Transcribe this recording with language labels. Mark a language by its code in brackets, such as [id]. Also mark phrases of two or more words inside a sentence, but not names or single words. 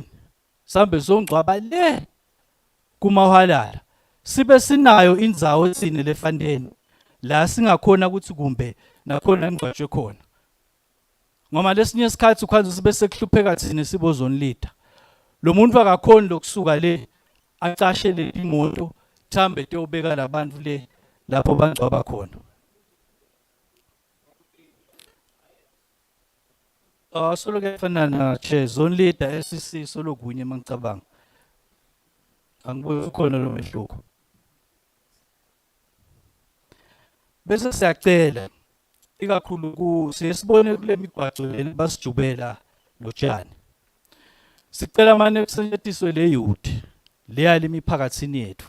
[ss] sambe songcwaba le kumahwalala sibe sinayo indzawo etsine lefanteni la singakhona ukuthi kumbe nakhona ngcwatshwe khona ngoma lesinye isikhathi ukhanze sibe sekuhlupheka thina sibozone leader lo muntu akakhoni lokusuka le acashele imoto thambe teyobeka labantu le lapho bangcwaba khona solo kufana na [en] chair zone leader SCC [ss] solo kunye mangicabanga angiboni khona lo mehluko bese siyacela ikakhulu siyesibone kule migwaco leni basijubela lo tshani sicela manje kusetshenziswe le youth leya lemiphakathini yethu